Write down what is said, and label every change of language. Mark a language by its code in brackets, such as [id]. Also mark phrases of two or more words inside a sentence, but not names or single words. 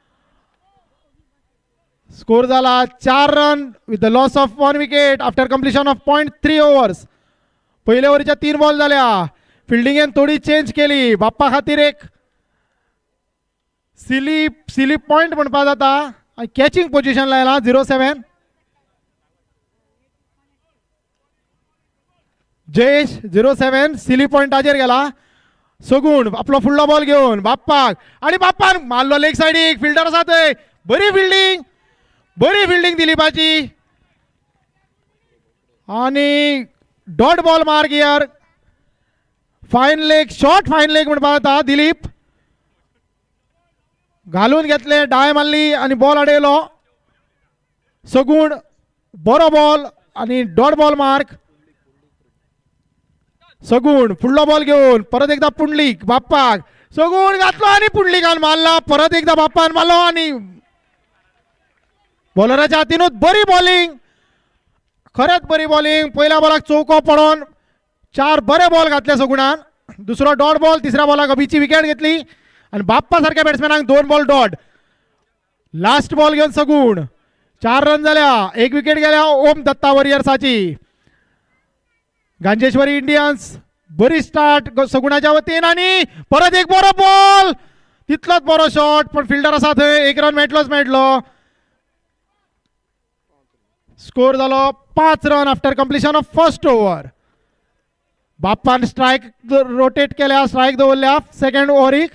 [en] स्कोर झाला 4 रन with the loss of 1 wicket after completion of 0.3 overs. [kok] पहिल्या ओव्हरीच्या 3 बॉल झाल्या. फिल्डिंगेन थोडी चेंज केली. बाप्पा खातीर एक सिली पॉइंट म्हणपा जाता. [en] catching position [kok] लायला 07. जयेश 07 सिली पॉइंटाचेर गेला. सगुण आपलो फुडलो बॉल घेऊन बाप्पाक, आणि बाप्पान मारलो लेग सायडीक. फिल्डर आसा थंय. बरी फिल्डिंग दिलीपाची आणि [en] dot ball mark here. fine leg, short fine leg म्हणपा जाता. [kok] दिलीप घालून घेतले, डाय मारली आणि बॉल अडयलो. सगुण बरो बॉल आणि [en] dot ball mark. [kok] सगुण फुडलो बॉल घेऊन परत एकदा पुंडलिक बाप्पाक. सगुण घातलो आणि पुंडलिकान मारला. परत एकदा बाप्पान मारलो आणि बॉलराच्या हातीनूच बरी बॉलिंग, खरेंच बरी बॉलिंग. पहिल्या बॉलाक चौको पडोन 4 बरे बॉल घातले सगुणान. दुसरो [en] dot ball. [kok] तिसऱ्या बॉलाक अभिची विकेट घेतली आणि बाप्पा सारख्या बॅट्समॅनाक 2 [en] ball dot. last ball [kok] घेऊन सगुण 4 रन झाल्या. 1 विकेट गेल्या ओम दत्ता वॉरियर्साची. गांजेश्वरी इंडियन्स बरी स्टार्ट सगुणाच्या वतीन आणि परत एक बरो बॉल. तितलोच बरो शॉट, पण फिल्डर असा थंय. 1 रन मेळटलो. [en] स्कोर झालो 5 रन after completion of first over. [kok] बाप्पान [en] strike rotate [kok] केल्या, स्ट्राईक दवरल्या सेकंड ओव्हरीक.